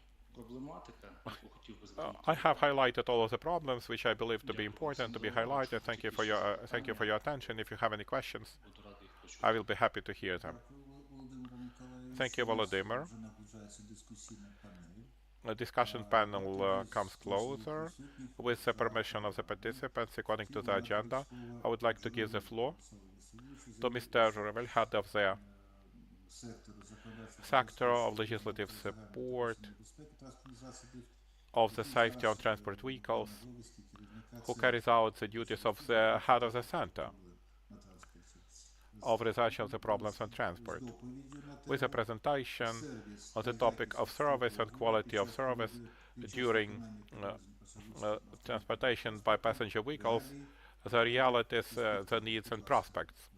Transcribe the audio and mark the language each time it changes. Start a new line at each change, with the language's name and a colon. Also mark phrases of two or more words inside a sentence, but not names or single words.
Ukrainian: проблематика, яку хотів би
English: I have highlighted all of the problems which I believe to be important to be highlighted. Thank you for your attention. If you have any questions,
Ukrainian: буду радий їх почути.
English: I will be happy to hear them. Thank you, Volodymyr.
Ukrainian: Вже наближається дискусійна панель.
English: The discussion panel comes closer. With the permission of the participants, according to the agenda, I would like to give the floor to Mr. Zhuravel, head of the sector of legislative support of the safety on transport vehicles, who carries out the duties of the head of the center of research of the problems on transport, with a presentation on the topic of service and quality of service during transportation by passenger vehicles, the realities, the needs and prospects.